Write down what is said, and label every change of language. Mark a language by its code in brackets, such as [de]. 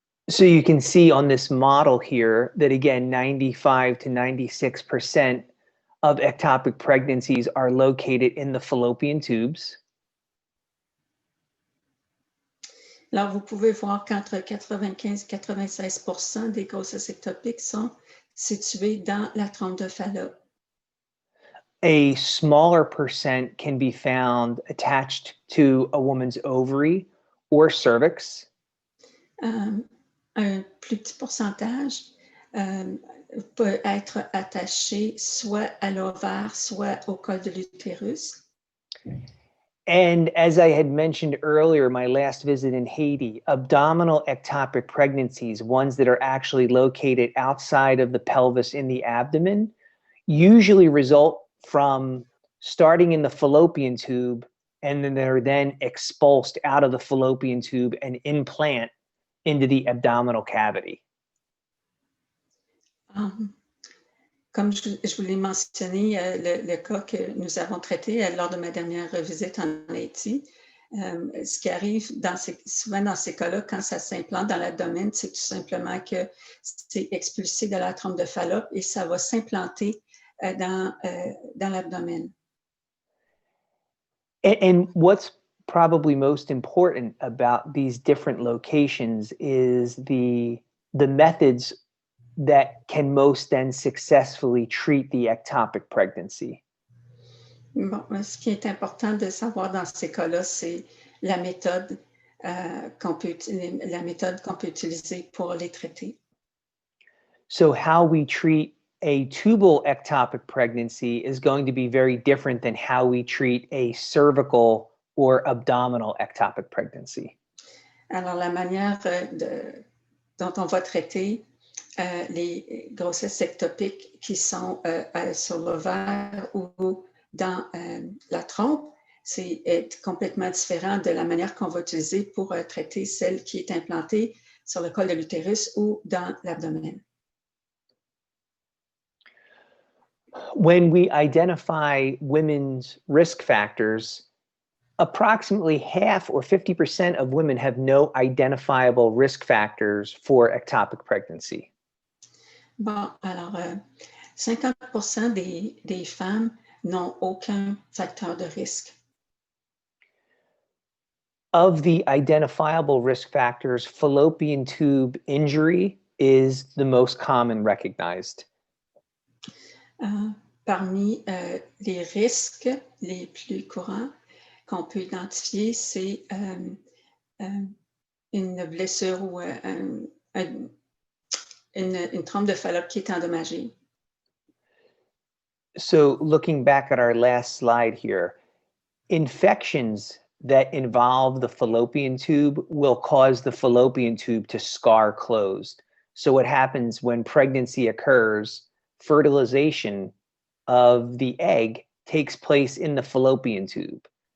[en] So you can see on this model here that, again, 95 to 96% of ectopic pregnancies are located in the fallopian tubes. [fr] Alors, vous pouvez voir qu'entre 95 et 96% des grossesses ectopiques sont situées dans la trompe de Fallope. [en] A smaller percent can be found attached to a woman's ovary or cervix. [fr] Un plus petit pourcentage peut être attaché soit à l'ovaire, soit au col de l'utérus. [en] And as I had mentioned earlier, my last visit in Haiti, abdominal ectopic pregnancies, ones that are actually located outside of the pelvis in the abdomen, usually result from starting in the fallopian tube, and then they're then expulsed out of the fallopian tube and implant into the abdominal cavity. [fr] Comme je vous l'ai mentionné, le cas que nous avons traité lors de ma dernière visite en Haïti, ce qui arrive souvent dans ces cas-là, quand ça s'implante dans l'abdomen, c'est tout simplement que c'est expulsé de la trompe de Fallope et ça va s'implanter dans l'abdomen. [en] And what's probably most important about these different locations is the methods that can most then successfully treat the ectopic pregnancy. [fr] Bon, ce qui est important de savoir dans ces cas-là, c'est la méthode qu'on peut utiliser pour les traiter. [en] So how we treat a tubal ectopic pregnancy is going to be very different than how we treat a cervical or abdominal ectopic pregnancy. [fr] Alors, la manière dont on va traiter les grossesses ectopiques qui sont sur l'ovaire ou dans la trompe, c'est complètement différent de la manière qu'on va utiliser pour traiter celle qui est implantée sur le col de l'utérus ou dans l'abdomen. [en] When we identify women's risk factors, approximately half or 50% of women have no identifiable risk factors for ectopic pregnancy. [fr] Bon, alors, 50% des femmes n'ont aucun facteur de risque. [en] Of the identifiable risk factors, fallopian tube injury is the most common recognized. [fr] Parmi les risques les plus courants qu'on peut identifier, c'est une blessure ou une trompe de Fallope qui est endommagée. [en] So looking back at our last slide here, infections that involve the fallopian tube will cause the fallopian tube to scar closed. So what happens when pregnancy occurs, fertilization of the egg takes place in the fallopian tube.